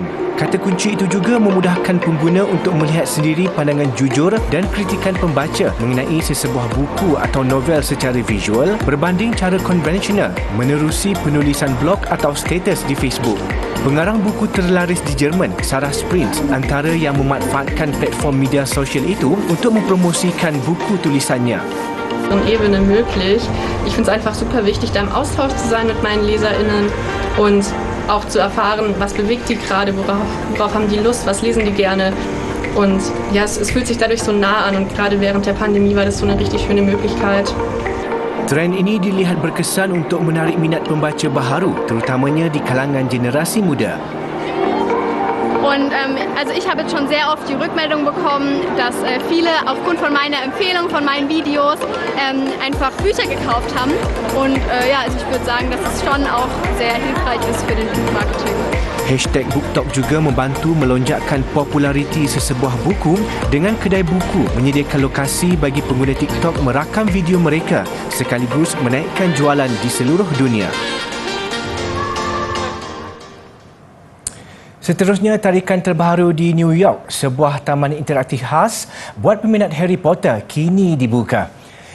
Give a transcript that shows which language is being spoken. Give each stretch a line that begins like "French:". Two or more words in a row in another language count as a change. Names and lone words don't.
Malay: Kata kunci itu juga memudahkan pengguna untuk melihat sendiri pandangan jujur dan kritikan pembaca mengenai sesebuah buku atau novel secara visual berbanding cara konvensional menerusi penulisan blog atau status di Facebook. Pengarang buku terlaris di Jerman, Sarah Springs, antara yang memanfaatkan platform media sosial itu untuk mempromosikan buku tulisannya.
German: Ebene möglich. Ich finde es einfach super wichtig, da im Austausch zu sein mit meinen LeserInnen und auch zu erfahren, was bewegt die gerade, worauf haben die Lust, was lesen die gerne. Und ja, es fühlt sich dadurch so nah an und gerade während der Pandemie war das so eine richtig schöne Möglichkeit.
Malay: Trend ini dilihat berkesan untuk menarik minat pembaca baharu, terutamanya di kalangan generasi muda.
German: Und also ich habe jetzt schon sehr oft die Rückmeldung bekommen, dass viele aufgrund von meiner Empfehlung, von meinen Videos einfach Bücher gekauft haben. Und ja, also ich würde sagen, dass es schon auch sehr hilfreich ist für den Buchmarketing.
Malay: #BookTok juga membantu melonjakkan populariti sesebuah buku dengan kedai buku menyediakan lokasi bagi pengguna TikTok merakam video mereka sekaligus menaikkan jualan di seluruh dunia. Seterusnya, tarikan terbaru di New York, sebuah taman interaktif khas buat peminat Harry Potter kini dibuka.